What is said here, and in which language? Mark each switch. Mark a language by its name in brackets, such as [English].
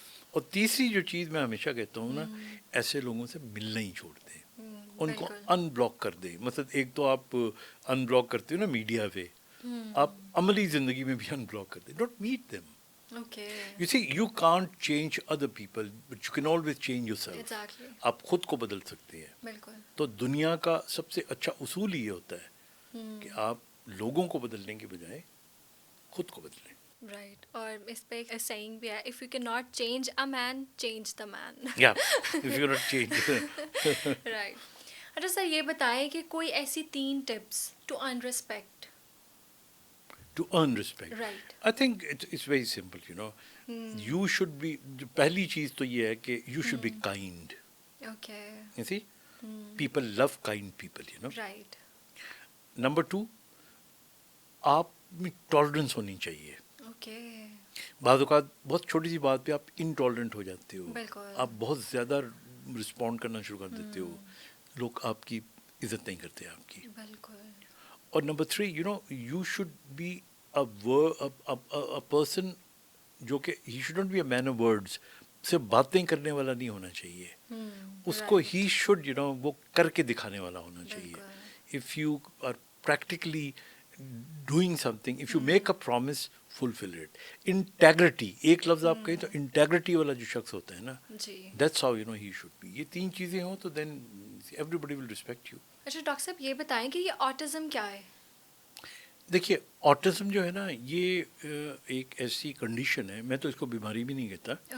[Urdu] اور تیسری جو چیز میں ہمیشہ کہتا ہوں نا, ایسے لوگوں سے ملنا ہی چھوڑ دیں, ان کو ان بلاک کر دیں. مطلب ایک تو آپ ان بلاک کرتے ہو نا میڈیا پہ, آپ عملی زندگی میں بھی ان بلاک کر دیں. [English] Don't meet them. You see, you can't change other people, but you can always change yourself. [Urdu] آپ خود کو بدل سکتے ہیں. تو دنیا کا سب سے اچھا اصول یہ ہوتا ہے کہ آپ لوگوں کو بدلنے کے بجائے خود کو بدلیں. [English] Right. اور اس پہ ایک سیئنگ بھی ہے, if you cannot change a man, change the man. Yeah, if you cannot change. Right. [Urdu] اچھا سر یہ بتائیں کہ کوئی ایسی 3 tips to earn respect. [English] To earn respect. Right. I think it's very simple, you know. You should be, پہلی چیز تو یہ ہے کہ you should be kind. Okay. You see? People love kind people, you know. Right. [Urdu] Number 2, آپ میں tolerance ہونی چاہیے. [English] Okay. [Urdu] بعض اوقات بہت چھوٹی سی بات پہ آپ انٹالرنٹ ہو جاتے ہو, آپ بہت زیادہ رسپونڈ کرنا شروع کر دیتے ہو, لوگ آپ کی عزت نہیں کرتے آپ کی. [English] اور number 3, you know, you should be a person جو کہ he shouldn't be a man of words. [Urdu] صرف باتیں کرنے والا نہیں ہونا چاہیے, اس کو he should, you know, وہ کر کے دکھانے والا ہونا چاہیے. [English] If you are practically doing something, if you make a promise, fulfill it. [Urdu] Integrity, ایک لفظ آپ کہیں تو انٹیگریٹی والا جو شخص ہوتا ہے نا, that's how, you know, he should be. یہ 3 چیزیں ہوں تو then everybody will respect you. اچھا ڈاکٹر صاحب یہ بتائیں کہ یہ آٹزم کیا ہے؟ دیکھیے آٹزم جو ہے نا یہ ایک ایسی کنڈیشن ہے, میں تو اس کو بیماری بھی نہیں کہتا.